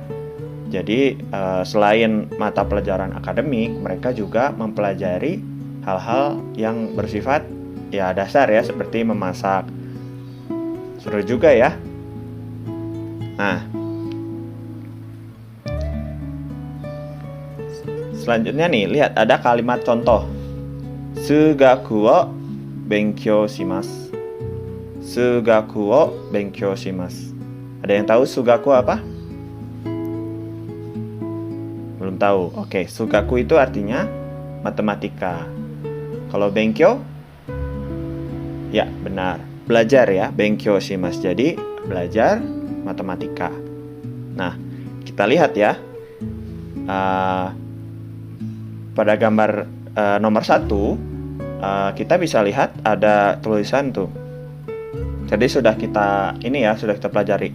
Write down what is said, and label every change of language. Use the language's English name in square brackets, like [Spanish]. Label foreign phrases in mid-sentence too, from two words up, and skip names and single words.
[Indonesian] Jadi selain mata pelajaran akademik, mereka juga mempelajari hal-hal yang bersifat ya dasar ya, seperti memasak. Seru juga ya. Nah, selanjutnya nih, lihat ada kalimat contoh. [Japanese] 数学を勉強します. 数学を勉強します. [Indonesian] Ada yang tahu sugaku apa? Belum tahu. Oke, sugaku itu artinya matematika. Kalau benkyou? Ya, benar. Belajar ya, [Japanese] 勉強します. [Indonesian] Jadi, belajar matematika. Nah, kita lihat ya. Pada gambar nomor 1, kita bisa lihat ada tulisan tuh. Jadi sudah kita pelajari.